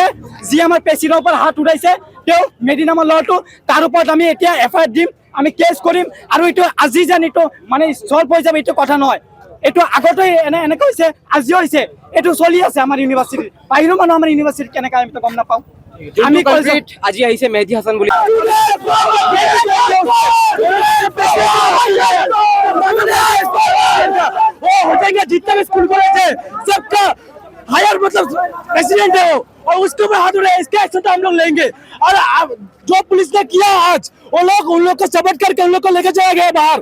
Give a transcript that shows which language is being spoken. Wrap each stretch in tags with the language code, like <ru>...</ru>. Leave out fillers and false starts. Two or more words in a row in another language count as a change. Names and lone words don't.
<as>যি আমাৰ প্ৰেচিডেণ্টৰ ওপৰত হাত উঠাইছে তেওঁ মেহেদী নামৰ ল'ৰাটো, তাৰ ওপৰত আমি এতিয়া FIR দিম, আমি কেছ কৰিম। আৰু এইটো আজি যেন এইটো মানে চল্ভ হৈ যাব এইটো কথা নহয়। এইটো আগতে এনেকৈ হৈছে, আজিও হৈছে, এইটো চলি আছে আমাৰ ইউনিভাৰ্চিটিত। বাহিৰৰ মানুহ আমাৰ ইউনিভাৰ্চিটিত কেনেকৈ আমি গম নাপাওঁ। আমি আজি আহিছে মেহেদী হাছান বুলি</as> <hi>हायर मतलब प्रेसिडेंट है वो, और उसके ऊपर हाथ उठाए, इसका एक्शन तो हम लोग लेंगे। और जो पुलिस ने किया आज, वो लोग उन लोग को सबट करके उन लोग को लेके चला गया बाहर।</hi>